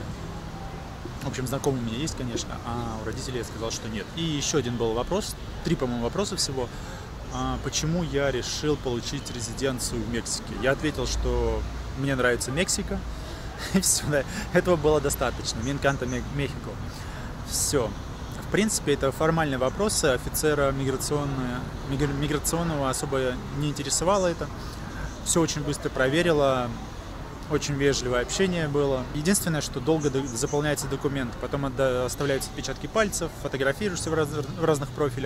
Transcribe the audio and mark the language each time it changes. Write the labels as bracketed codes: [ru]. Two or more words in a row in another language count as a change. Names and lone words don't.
[ru] В общем, знакомые у меня есть, конечно, а у родителей я сказал, что нет. И еще один был вопрос, 3, по-моему, вопроса всего. Почему я решил получить резиденцию в Мексике? Я ответил, что мне нравится Мексика. И все, да, этого было достаточно. [es] Me encanta México. [ru] Все. В принципе, это формальные вопросы. Офицера миграционного особо не интересовало это. Все очень быстро проверила, очень вежливое общение было. Единственное, что долго заполняется документ, потом оставляются отпечатки пальцев, фотографируешься в разных профилях.